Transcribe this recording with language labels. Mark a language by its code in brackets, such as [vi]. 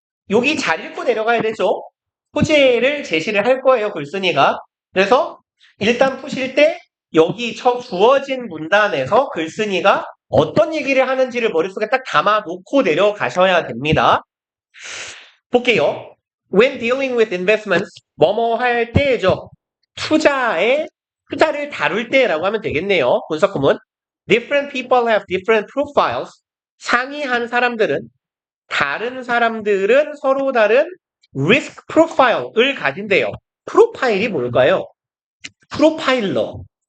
[ko] 여기 잘 읽고 내려가야 되죠. 소재를 제시를 할 거예요, 글쓴이가. 그래서 일단 푸실 때 여기 주어진 문단에서 글쓴이가 어떤 얘기를 하는지를 머릿속에 딱 담아 놓고 내려가셔야 됩니다. 볼게요. [en] When dealing with investments, [ko] 뭐뭐 할 때죠. 투자를 다룰 때라고 하면 되겠네요. 분석구문. [en] Different people have different profiles. [ko] 상이한 사람들은 다른 사람들은 서로 다른 리스크 프로파일을 가진대요. 프로파일이 뭘까요? 프로파일러.